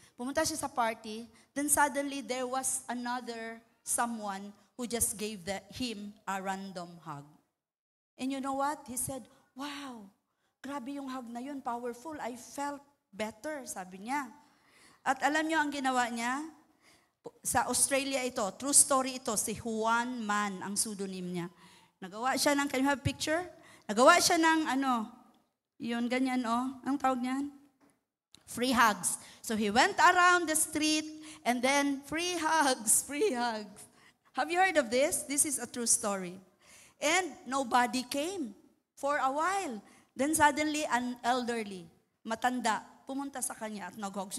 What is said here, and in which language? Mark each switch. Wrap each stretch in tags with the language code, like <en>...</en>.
<tl>Pumunta siya sa party,</tl> <en>then suddenly there was another someone who just gave him a random hug. And you know what? He said, wow,</en> <tl>grabe yung hug na yun,</tl> <en>powerful. I felt better,</en> <tl>sabi niya. At alam niyo ang ginawa niya? Sa Australia ito, true story ito, si Juan Man, ang pseudonym niya. Nagawa siya ng,</tl> <en>can you have a picture?</en> <tl>Nagawa siya ng yun, ganyan ang tawag niyan?</tl> <en>Free hugs. So he went around the street and then free hugs, free hugs. Have you heard of this? This is a true story. And nobody came for a while. Then suddenly an elderly,</en> <tl>matanda, pumunta sa kanya at nag-hug.</tl>